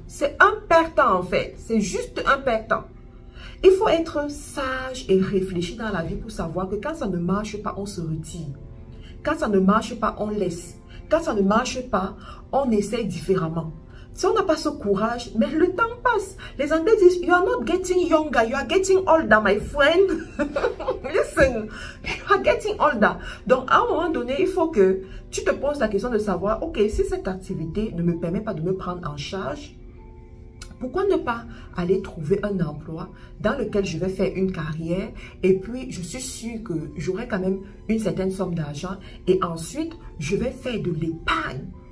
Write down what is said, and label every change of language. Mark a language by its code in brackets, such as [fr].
[fr] C'est un perte-temps en fait, c'est juste un perte-temps. Il faut être sage et réfléchi dans la vie pour savoir que quand ça ne marche pas, on se retire. Quand ça ne marche pas, on laisse. Quand ça ne marche pas, on essaie différemment. Si on n'a pas ce courage, mais le temps passe. Les Anglais disent, [en] you are not getting younger, you are getting older, my friend. Listen, you are getting older. [fr] Donc, à un moment donné, il faut que tu te poses la question de savoir, ok, si cette activité ne me permet pas de me prendre en charge, pourquoi ne pas aller trouver un emploi dans lequel je vais faire une carrière et puis je suis sûre que j'aurai quand même une certaine somme d'argent et ensuite, je vais faire de l'épargne.